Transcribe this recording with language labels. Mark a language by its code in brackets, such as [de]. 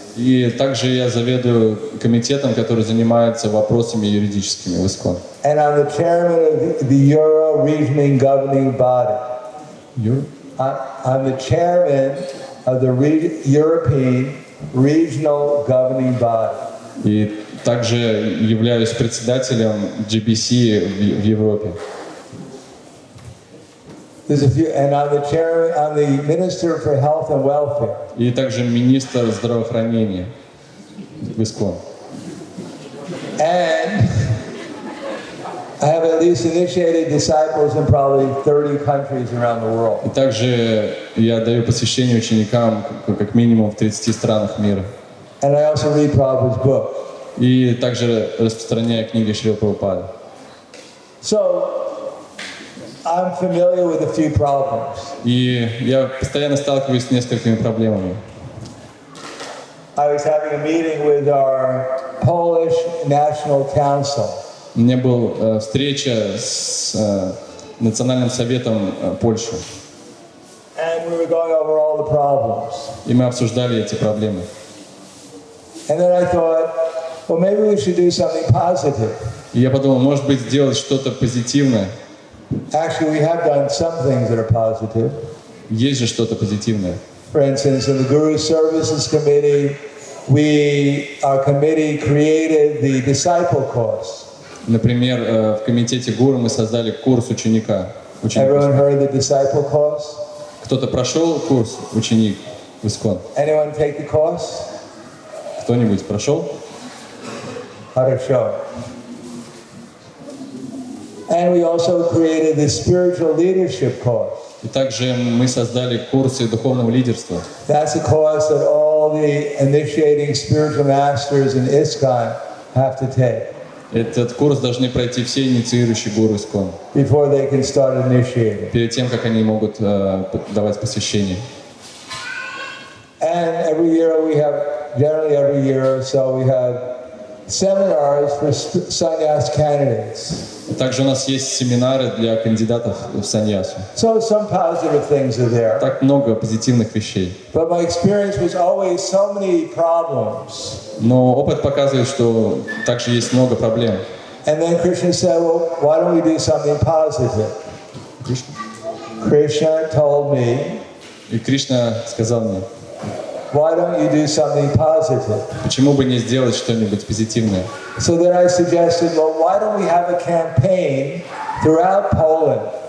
[ru] И также я заведую комитетом, который занимается вопросами юридическими в ИСККОН. [en] And I'm the chairman of the Euro Regional Governing Body. I'm the chairman of the European Regional Governing Body. [ru] И также являюсь председателем GBC в Европе. [en] And I'm the chairman, I'm the Minister for Health and Welfare. [ru] И также министр здравоохранения в ИСККОН. [en] And I have at least initiated disciples in probably 30 countries around the world. [ru] И также я даю посвящение ученикам как минимум в 30 странах мира. [en] And I also read Prabhupada's book. [ru] И также распространяю книги Шрилы Прабхупады. [en] So I'm familiar with a few problems. [ru] И я постоянно сталкиваюсь с несколькими проблемами. [en] I was having a meeting with our Polish National Council. [ru] У меня была встреча с Национальным советом Польши. [en] And we were going over all the problems. [ru] И мы обсуждали эти проблемы. [en] And then I thought, well, maybe we should do something positive. [ru] И я подумал, может быть, сделать что-то позитивное. [en] Actually, we have done some things that are positive. [ru] Есть же что-то позитивное. [en] For instance, in the Guru Services Committee, our committee created the disciple course. [ru] Например, в комитете гуру мы создали курс ученика. [en] Everyone heard the disciple course? [ru] Кто-то прошел курс ученик в ИСККОН? [en] Anyone take the course? [ru] Кто-нибудь прошел? Хорошо. [en] And we also created the spiritual leadership course. [ru] И также мы создали курсы духовного лидерства. [en] That's a course that all the initiating spiritual masters in ISKCON have to take. [ru] Этот курс должны пройти все инициирующие гуру ИСККОН. [en] Before they can start initiating. [ru] Перед тем, как они могут давать посвящение. [en] And every year we have, generally every year or so, we have seminars for sannyas candidates. [ru] Также у нас есть семинары для кандидатов в саньясу. [en] So some positive things are there. [ru] Так много позитивных вещей. [en] But my experience was always so many problems. [ru] Но опыт показывает, что также есть много проблем. [en] And then Krishna said, well, why don't we do something positive? Krishna told me, [ru] И Кришна сказал мне, [en] why don't you do something positive? [ru] почему бы не сделать что-нибудь позитивное? [en] So then I suggested, well, why don't we have a campaign throughout Poland?